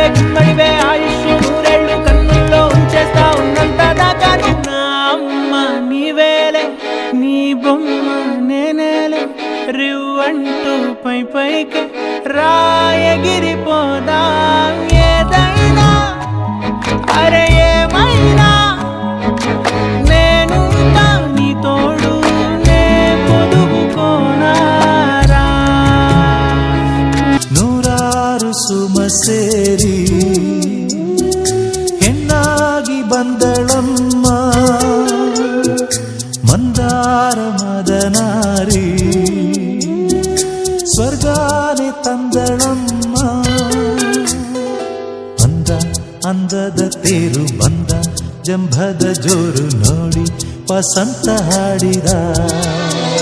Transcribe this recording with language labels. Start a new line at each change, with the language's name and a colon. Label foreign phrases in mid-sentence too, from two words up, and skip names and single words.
Telugu: గుమ్మడివే ఆయుష్ నూరేళ్ళు కన్నుల్లో ఉంచేస్తా ఉన్నంత దాకా నా అమ్మ నీవేలే నీ బొమ్మ నేనేలే రివ్వంటూ పై పైకి రాయగిరిపోదా ఏదైనా అరే ఏమైనా నేను నీ తోడు నే పొదుపుకోనారా
Kannada: ನೂರಾರು ಸುಮಸೇರಿ ಹೆಣ್ಣಾಗಿ ಬಂದಳಮ್ಮ ಮಂದಾರ ಮದನಾರಿ ಸ್ವರ್ಗಾನೆ ತಂದಳಮ್ಮ ಅಂದ ಅಂದದ ತೇರು ಬಂದ ಜಂಭದ ಜೋರು ನೋಡಿ ವಸಂತ ಹಾಡಿದ